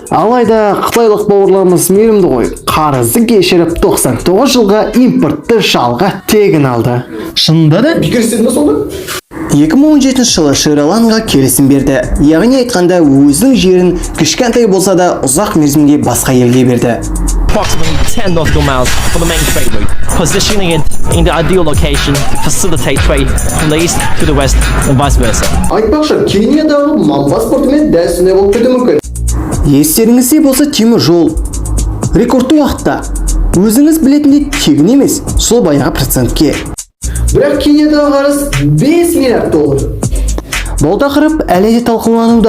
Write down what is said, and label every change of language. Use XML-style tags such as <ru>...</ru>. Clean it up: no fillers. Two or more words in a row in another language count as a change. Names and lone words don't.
<kk>Алайда қытайлық бауырларымыз мейірімді ғой. Қарызды кешіріп 99 жылға импортты жалға тегін алды. Шынында да? бекер істеді ме сонда? 2017 жылы Шри-Ланка келісім берді. Яғни айтқанда өзінің жерін кішкентай болса да ұзақ мерзімге басқа елге берді.</kk> <en>Approximately 10 nautical miles from the main trade route, positioning it in the ideal location to facilitate trade from the east to the west and vice versa.</en> <kk>Айтпақшы, Кениядағы Мамбас портымен дәл сондай болып кетуі мүмкін. Естеріңізде болса темір жол рекордты уақытта өзіңіз білетіндей тегін емес, сол баяғы процентке. Бірақ Кениядағы қарыз 5 миллиард доллар. Бұл тақырып әлі де талқылануда.</kk>